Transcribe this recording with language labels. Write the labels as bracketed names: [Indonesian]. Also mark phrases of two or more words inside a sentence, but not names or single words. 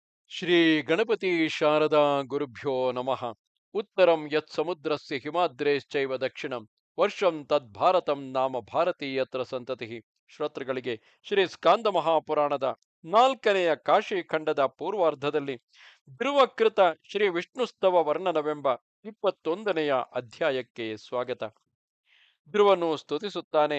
[Sanskrit] ಶ್ರೀ ಗಣಪತಿ ಶಾರದಾ ಗುರುಭ್ಯೋ ನಮಃ. ಉತ್ತರಂ ಯತ್ ಸಮುದ್ರಸ್ಯ ಹಿಮಾದ್ರೇಶ್ಚೈವ ದಕ್ಷಿಣಂ ವರ್ಷಂ ತದ್ಭಾರತಂ ನಾಮ ಭಾರತೀಯತ್ರ ಸಂತತಿ. [Kannada] ಶ್ರೋತೃಗಳಿಗೆ ಶ್ರೀ ಸ್ಕಾಂದ ಮಹಾಪುರಾಣದ ನಾಲ್ಕನೆಯ ಕಾಶಿ ಖಂಡದ ಪೂರ್ವಾರ್ಧದಲ್ಲಿ ಧ್ರುವಕೃತ ಶ್ರೀ ವಿಷ್ಣುಸ್ತವ ವರ್ಣನವೆಂಬ 21ನೆಯ ಅಧ್ಯಾಯಕ್ಕೆ ಸ್ವಾಗತ. ಧ್ರುವನು ಸ್ತುತಿಸುತ್ತಾನೆ.